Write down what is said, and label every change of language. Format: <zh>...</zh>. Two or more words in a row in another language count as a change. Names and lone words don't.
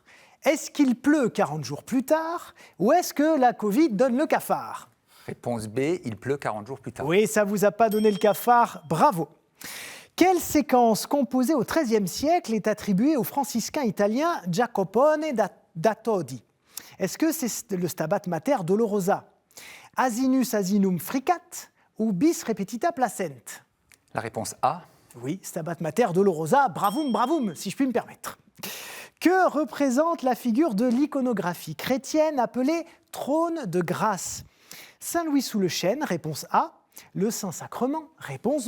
<fr>Est-ce qu'il pleut 40 jours plus tard ? Ou est-ce que la Covid donne le cafard ? Réponse B, il pleut 40 jours plus tard. Oui, ça ne vous a pas donné le cafard, bravo. Quelle séquence composée au XIIIe siècle est attribuée au franciscain italien Giacopone da Todi ? Est-ce que c'est le Stabat Mater Dolorosa ?</fr> <la>Asinus asinum fricat ou bis repetita placent ?</la> <fr>La réponse A. Oui, Stabat Mater Dolorosa, bravoum, bravoum, si je puis me permettre. Que représente la figure de l'iconographie chrétienne appelée trône de grâce ? Saint-Louis sous le chêne, réponse A. Le Saint-Sacrement, réponse B.</fr>